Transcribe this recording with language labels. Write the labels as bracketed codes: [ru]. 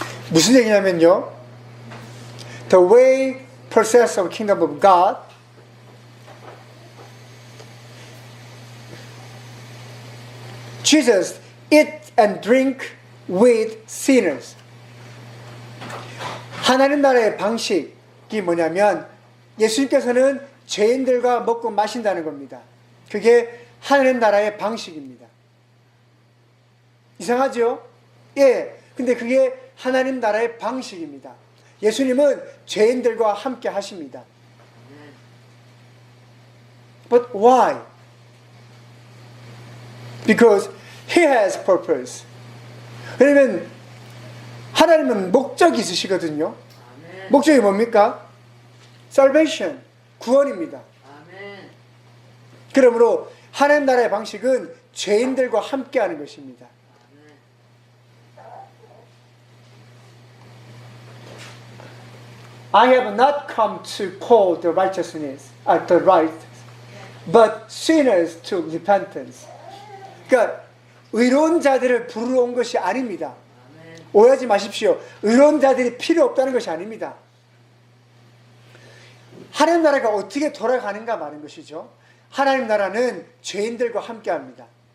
[ko] 무슨 얘기냐면요, [en] The way process of kingdom of God Jesus eat and drink with sinners. [ko] 하나님 나라의 방식이 뭐냐면 예수님께서는 죄인들과 먹고 마신다는 겁니다. 그게 하나님 나라의 방식입니다. 이상하죠? 예. 근데 그게 하나님 나라의 방식입니다. 예수님은 죄인들과 함께 하십니다. [en] But why? Because He has purpose. [ko] 왜냐면 하나님은 목적이 있으시거든요. 목적이 뭡니까? Salvation, 구원입니다. 그러므로 하나님 나라의 방식은 죄인들과 함께하는 것입니다. [en] I have not come to call the righteousness, the right, but sinners to repentance. [ko] 그러니까 의로운 자들을 부르러 온 것이 아닙니다. 오해하지 마십시오. 의로운 자들이 필요 없다는 것이 아닙니다. 하나님 나라가 어떻게 돌아가는가 말인 것이죠. 하나님 나라는 죄인들과 함께합니다.